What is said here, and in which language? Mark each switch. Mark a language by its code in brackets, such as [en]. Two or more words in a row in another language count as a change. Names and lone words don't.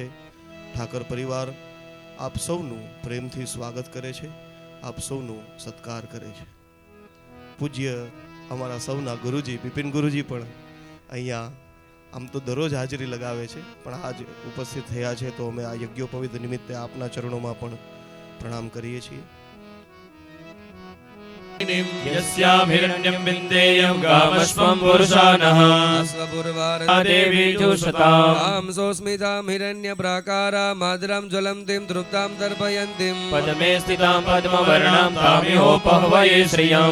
[gu] ઠાકર પરિવાર આપ સૌનું પ્રેમથી સ્વાગત કરે છે, આપ સૌનું સત્કાર કરે છે. પૂજ્ય અમારા સૌના ગુરુજી બિપિન ગુરુજી પણ અહીંયા આમ તો દરરોજ હાજરી લગાવે છે, પણ આજ ઉપસ્થિત થયા છે તો અમે આ યજ્ઞોપવિત નિમિત્તે આપના ચરણોમાં પણ પ્રણામ કરીએ છીએ. [sa] यस्याभिरण्यं विन्देयं गामश्वं पुरुषानः देवी जुषताम् आं सोऽस्मितां हिरण्यप्राकारां माद्रां ज्वलन्तीं तृप्तां दर्पयन्तीं पद्मे स्थितां पद्मवर्णां तामिहोपह्वये श्रियं